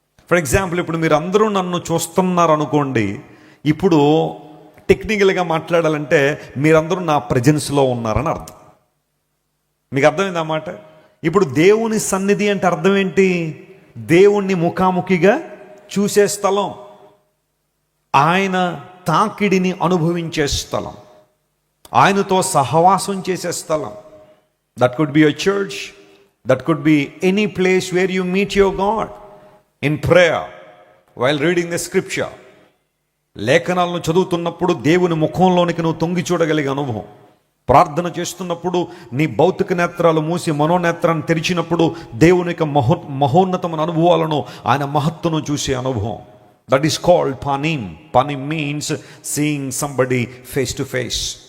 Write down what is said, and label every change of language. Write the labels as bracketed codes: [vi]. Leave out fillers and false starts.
[en] for example, [te] ఇప్పుడు మీరు అందరూ నన్ను చూస్తున్నారు అనుకోండి, ఇప్పుడు టెక్నికల్గా మాట్లాడాలంటే మీరందరూ నా ప్రెజెన్స్లో ఉన్నారని అర్థం. మీకు అర్థమైంది అన్నమాట. ఇప్పుడు దేవుని సన్నిధి అంటే అర్థం ఏంటి? దేవుణ్ణి ముఖాముఖిగా చూసే స్థలం, ఆయన తాకిడిని అనుభవించే స్థలం, ఆయనతో సహవాసం చేసే స్థలం. [en] That could be a church, that could be any place where you meet your God in prayer while reading the scripture. [te] లేఖనాలను చదువుతున్నప్పుడు దేవుని ముఖంలోనికి నువ్వు తొంగి చూడగలిగే అనుభవం. ప్రార్థన చేస్తున్నప్పుడు నీ భౌతిక నేత్రాలు మూసి మనోనేత్రాన్ని తెరిచినప్పుడు దేవుని యొక్క మహోన్నతమైన అనుభవాలను, ఆయన మహత్తును చూసే అనుభవం. [en] That is called panim. Panim means seeing somebody face to face.